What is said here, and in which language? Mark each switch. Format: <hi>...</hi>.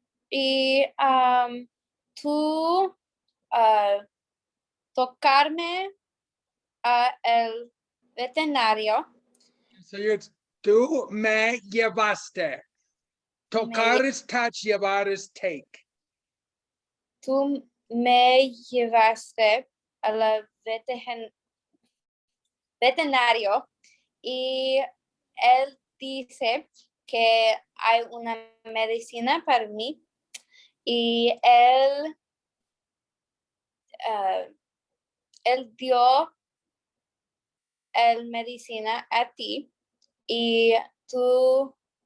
<es>Y tú tocarme el veterinario. So tú me llevaste.</es> <en>Tocar is touch, llevar is take.</en> <es>Tú me llevaste al veterinario y él dice que hay una medicina para mí y él dio el medicina a ti y tú</es>